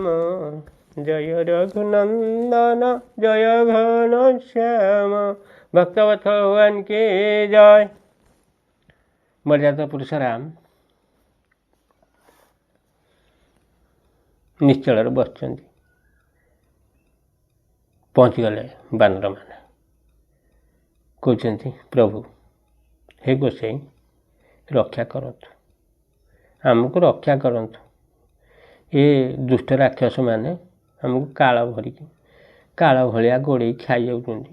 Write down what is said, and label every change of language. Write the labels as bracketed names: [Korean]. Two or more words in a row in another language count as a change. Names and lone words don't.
[Hindi] जय रघुनंदन जय घनश्याम। भक्तवत्सल भगवान की जय। मर्यादा पुरुष राम [Odia] ନିଶ୍ଚଳରେ ବସିଛନ୍ତି। ପହଞ୍ଚିଗଲେ ବାନରମାନେ, କହୁଛନ୍ତି ପ୍ରଭୁ ହେ ଗୋସାଇଁ ରକ୍ଷା କରନ୍ତୁ, ଆମକୁ ରକ୍ଷା କରନ୍ତୁ। ଏ ଦୁଷ୍ଟ ରାକ୍ଷସମାନେ ଆମକୁ କାଳ ଭଳିଆ ଗୋଡ଼େଇ ଖାଇଯାଉଛନ୍ତି।